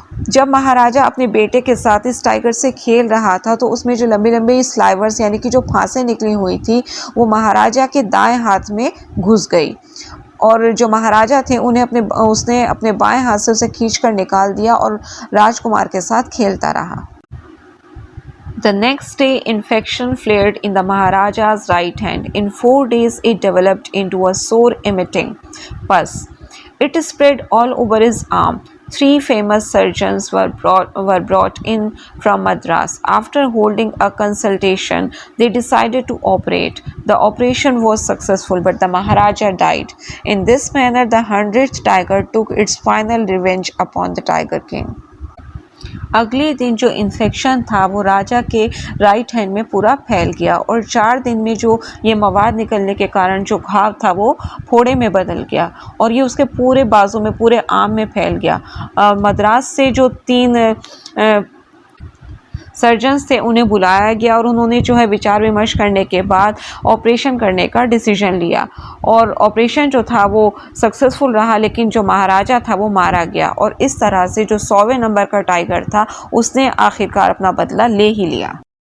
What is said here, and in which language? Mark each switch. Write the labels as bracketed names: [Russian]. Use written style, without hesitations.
[Hindi] जब महाराजा अपने बेटे के साथ इस टाइगर से खेल रहा था तो उसमें जो लंबी लंबी स्लाइवर्स यानी कि जो फांसें निकली हुई थी वो महाराजा के दाएं हाथ में घुस गई और जो महाराजा थे उसने अपने बाएं हाथ से उसे खींचकर निकाल दिया और राजकुमार के साथ खेलता रहा। [English] The next day, infection flared in the Maharaja's right hand. In 4 days, it developed into a sore-emitting pus. It spread all over his arm. 3 famous surgeons were brought in from Madras. After holding a consultation, they decided to operate. The operation was successful, but the Maharaja died. In this manner, the 100th tiger took its final revenge upon the Tiger King. [Hindi] अगले दिन जो infection था वो राजा के right hand में पूरा फैल गया और 4 दिन में जो ये मवाद निकलने के कारण जो घाव था वो फोड़े में बदल गया और ये उसके पूरे बाजू में, पूरे आर्म में फैल गया। मद्रास से जो 3 सर्जन्स थे उन्हें बुलाया गया और उन्होंने जो है विचार विमर्श करने के बाद ऑपरेशन करने का डिसीजन लिया और ऑपरेशन जो था वो सक्सेसफुल रहा, लेकिन जो महाराजा था वो मारा गया और इस तरह से जो 100वें नंबर का टाइगर था उसने आखिरकार अपना बदला ले ही लिया।